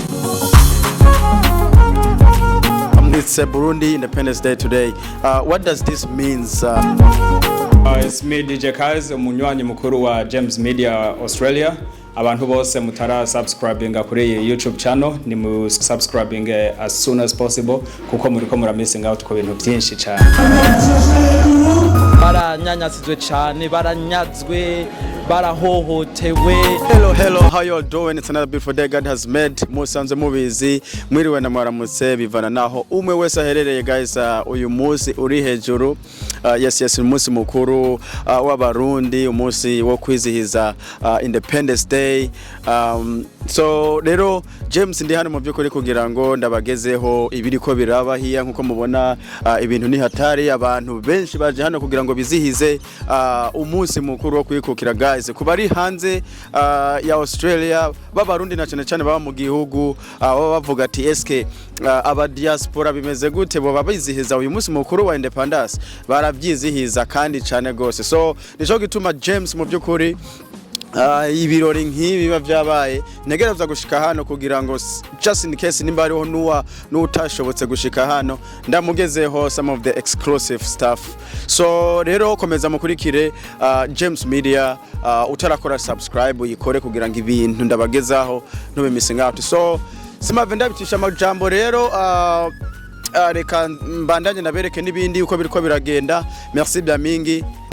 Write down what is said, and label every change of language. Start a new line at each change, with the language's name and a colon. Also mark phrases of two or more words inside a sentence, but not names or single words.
English: It's Burundi Independence Day today. What does this mean? It's me DJ Kaz,
Rundi: umunywanyi mukuru wa
English: James Media Australia.
Rundi: Abantu bose mutara subscribing kuri YouTube channel ni mu subscribing
English: as soon as possible
Rundi: kuko muriko muramising out ku bintu byinshi cyane. Baranyanyazwe cyane, baranyazwe, barahohotewe.
English: Hello, how you all doing? It's another beautiful day God has made.
Rundi: Musanze mubizi, mwiriwe na mwaramutse bivana naho umwe wese aherereye guys. Uyu munsi uri hejuru. Yes, umunsi mukuru w'abarundi, umunsi wo kwizihiza Independence Day. So rero James ndi hano mu byukuri kugira ngo ndabagezeho ibiriko biraba hiya nkuko mubona ibintu ni hatari, abantu benshi baje hano kugira ngo bizihize umunsi mukuru wo kwikukira guys. Kuba ari hanze ya Australia b'abarundi na cyane baba mu gihugu baba bavuga ati eske aba diaspora bimeze gute bo babizihiza uyu munsi mukuru wa Independence, barabyizihiza kandi cyane gose. So nico gituma James mu byukuri ibirori nk'ibi biba byabaye negereza gushika hano kugira ngo
English: just in case
Rundi: nimba ariho n'utashobotse gushika hano ndamugezeho
English: some of the exclusive stuff.
Rundi: So rero komeza mukurikire James Media, utarakora subscribe uyikore kugira ngo ibintu ndabagezaho ntube
English: missing out.
Rundi: So simave ndabitisha amajambo rero reka mbandanye nabereke nibindi uko biriko biragenda. Merci bya mingi.